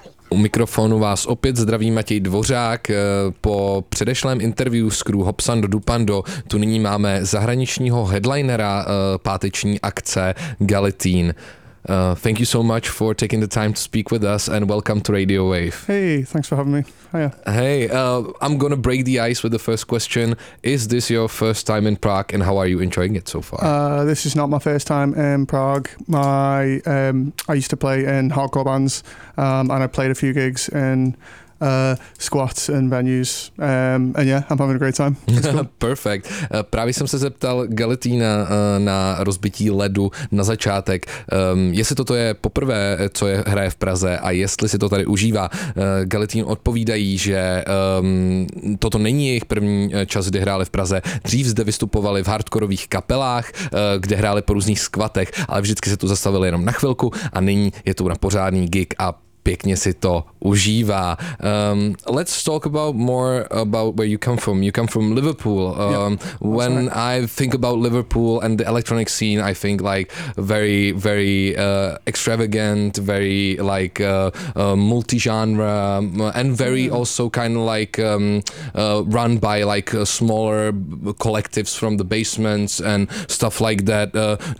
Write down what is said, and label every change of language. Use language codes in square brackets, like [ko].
[cs] U mikrofonu vás opět zdraví Matěj Dvořák. Po předešlém interview s Crew Hopsando Dupando tu nyní máme zahraničního headlinera páteční akce Galitín. [en] Thank you so much for taking the time to speak with us and welcome to Radio Wave. Hey, thanks for having me. Hiya. Hey, I'm gonna break the ice with the first question. Is this your first time in Prague and how are you enjoying it so far? This is not my first time in Prague. I used to play in hardcore bands and I played a few gigs in squats and venues. And yeah, I'm having a great time. Perfect. [cs] Právě jsem se zeptal Galitína na rozbití ledu na začátek. Jestli toto je poprvé, co je hraje v Praze a jestli si to tady užívá. Galitín odpovídají, že toto není jejich první čas, kdy hráli v Praze. Dřív zde vystupovali v hardkorových kapelách, kde hráli po různých squatech, ale vždycky se tu zastavili jenom na chvilku a nyní je to na pořádný gig a pěkně si to užívá. [en] Let's talk about more about where you come from. You come from Liverpool. When I think about Liverpool and the electronic scene, I think like very, very extravagant, very like multi-genre and very also kind of like run by like smaller collectives from the basements and stuff like that.